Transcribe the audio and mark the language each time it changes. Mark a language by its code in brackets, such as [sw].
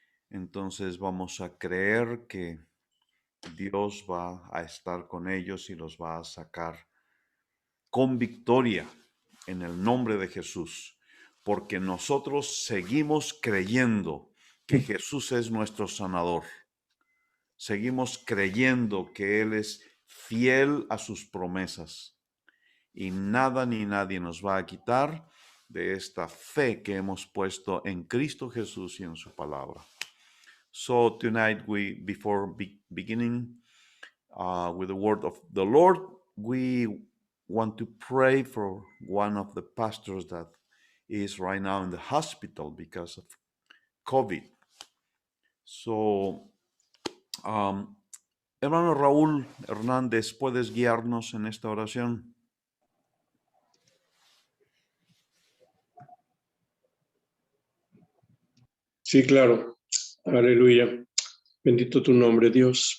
[es] Entonces vamos a creer que Dios va a estar con ellos y los va a sacar con victoria en el nombre de Jesús, porque nosotros seguimos creyendo que Jesús es nuestro sanador. Seguimos creyendo que Él es fiel a sus promesas y nada ni nadie nos va a quitar de esta fe que hemos puesto en Cristo Jesús y en su palabra. [en] So tonight before beginning with the word of the Lord, we want to pray for one of the pastors that is right now in the hospital because of COVID. [es] So, hermano Raúl Hernández, ¿puedes guiarnos en esta oración? Sí, claro. Aleluya. Bendito tu nombre, Dios.